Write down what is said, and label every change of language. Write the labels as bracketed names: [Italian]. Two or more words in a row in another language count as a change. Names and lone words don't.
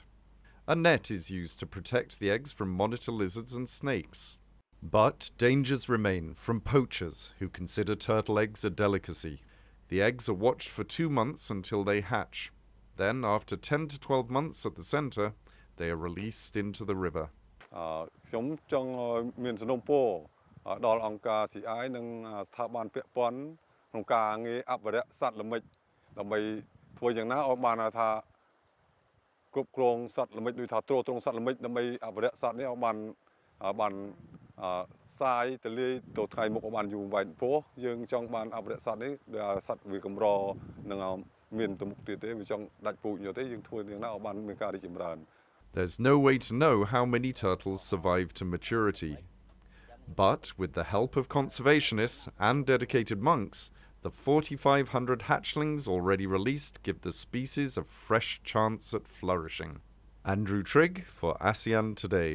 [English] A net is used to protect the eggs from monitor lizards and snakes. But dangers remain from poachers who consider turtle eggs a delicacy. The eggs are watched for 2 months until they hatch. Then, after 10 to 12 months at the centre, they are released into the river. [Khmer] ខ្ញុំចង់មានសំណូមពរដល់អង្គការ CI និងស្ថាប័នពាក់ព័ន្ធក្នុងការងារអភិរក្សសត្វល្មិចដើម្បីធ្វើយ៉ាងណាឲ្យបានថាគ្រប់គ្រងសត្វល្មិចដូចថាទ្រទ្រង់សត្វល្មិចដើម្បីអភិរក្សសត្វនេះឲ្យបានសាយទៅលាយទៅថ្ងៃមុខឲ្យបានយូរវែងព្រោះយើងចង់បានអភិរក្សសត្វនេះដែលសត្វវាកម្រនឹងមានទៅមុខទៀតទេវាចង់ដាច់ពូជយកទេយើងធ្វើយ៉ាងណាឲ្យបានមានការរីកចម្រើន [English] There's no way to know how many turtles survive to maturity. But with the help of conservationists and dedicated monks, the 4,500 hatchlings already released give the species a fresh chance at flourishing. Andrew Trigg for ASEAN Today.